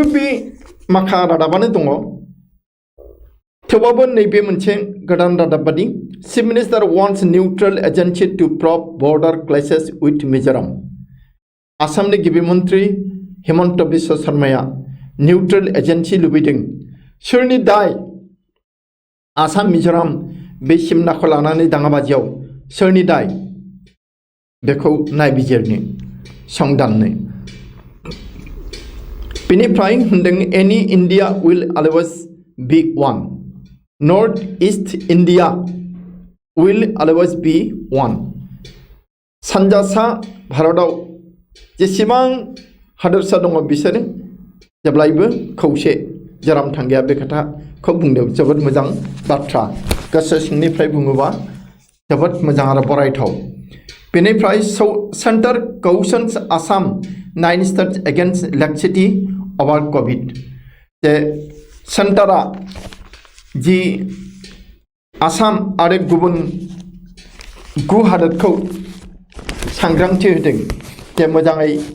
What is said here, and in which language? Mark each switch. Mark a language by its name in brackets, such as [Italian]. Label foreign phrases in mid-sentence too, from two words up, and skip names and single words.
[Bodo] बे माखा रादाबानो दङ थेवबाबो नैबे मोनसे गोदान रादाब बादि [English] chief minister wants neutral agency to probe border clashes with Mizoram [Bodo] आसामनि गिबि मन्त्रि हेमन्त बिश्व शर्माया [English] neutral agency [Bodo] लुबैदों सोरनि दाय आसाम मिजोराम बे सिमनाखौ लानानै दाङाबाजियाव सोरनि दाय बेखौ नायबिजिरनो संदाननो बेनिफ्राय होनदों [English] any India will always be one North East India will always be one [Bodo] सानजा सा भारताव जेसेबां हादोरसा दङ बिसोरो जेब्लायबो खौसे जेराम थांगैया बे खोथाखौ बुंदों जोबोद मोजां बाथ्रा गोसो सिंनिफ्राय बुङोबा जोबोद मोजां आरो बरायथाव बेनिफ्राय [English] Centre cautions Assam 9 states against electricity over Covid [Bodo] जे सेन्टारा जि आसाम आरो गुबुन 9 हादोरखौ सांग्रांथि होदों जे मोजाङै